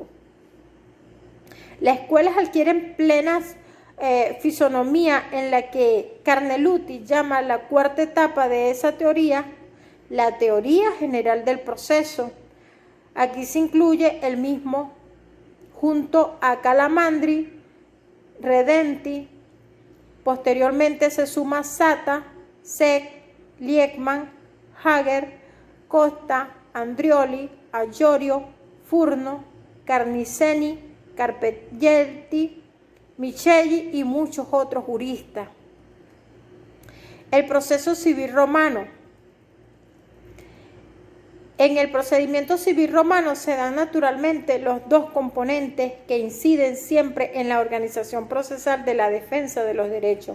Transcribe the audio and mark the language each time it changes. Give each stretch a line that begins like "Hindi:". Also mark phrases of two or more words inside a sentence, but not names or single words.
Spanish: Las escuelas adquieren plenas fisonomía en la que Carneluti llama la cuarta etapa de esa teoría, la teoría general del proceso. Aquí se incluye el mismo junto a Calamandri, Redenti. Posteriormente se suma Sata, Seck, Liebman, Hager, Costa, Andrioli, Ayorio, Furno, Carniceni, Carpeggietti, Micheli y muchos otros juristas. El proceso civil romano. En el procedimiento civil romano se dan naturalmente los dos componentes que inciden siempre en la organización procesal de la defensa de los derechos.